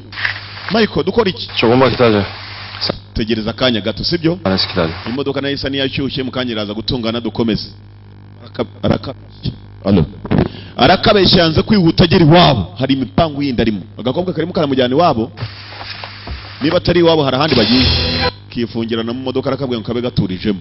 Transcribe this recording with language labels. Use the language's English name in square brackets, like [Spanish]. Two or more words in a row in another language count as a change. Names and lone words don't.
[Kinyarwanda] Michael dukora iki? [Korean] 조금만 기다려. [Kinyarwanda] tegereza akanya gato sibyo? [Korean] 안에서 기다려. [Kinyarwanda] imodoka nayo isa niyashyushye mukanya iraza gutungana dukomeze. arakabeshya yanze kwihuta agera iwabo hari imipangu yindi arimo. agakobwa karimo karamujyana iwabo niba atari iwabo hari ahandi bagiye kifungirana mu modoka arakabwira ngo kabe gaturijemo.